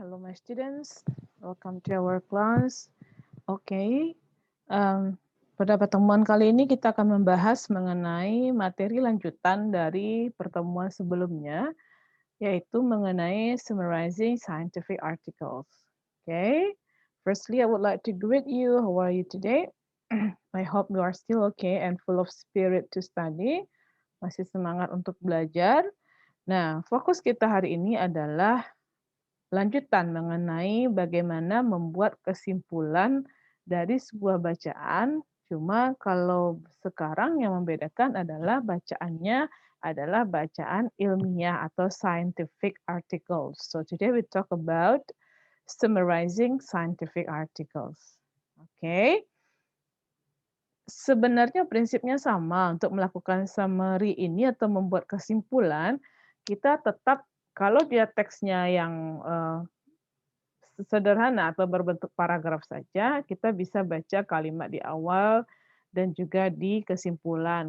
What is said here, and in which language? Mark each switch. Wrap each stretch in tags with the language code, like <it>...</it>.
<en>Hello my students, welcome to our class.</en> <id>Oke, pada pertemuan kali ini kita akan membahas mengenai materi lanjutan dari pertemuan sebelumnya, yaitu mengenai summarizing scientific articles.</id> <en>Okay, firstly I would like to greet you. How are you today? I hope you are still okay and full of spirit to study.</en> <id>Masih semangat untuk belajar. Nah, fokus kita hari ini adalah lanjutan mengenai bagaimana membuat kesimpulan dari sebuah bacaan. Cuma kalau sekarang yang membedakan adalah bacaannya adalah bacaan ilmiah atau scientific articles.</id> <en>So today we talk about summarizing scientific articles. Oke.</en> <id>Sebenarnya prinsipnya sama untuk melakukan summary ini atau membuat kesimpulan, kita tetap kalau dia teksnya yang sederhana atau berbentuk paragraf saja, kita bisa baca kalimat di awal dan juga di kesimpulan.</id>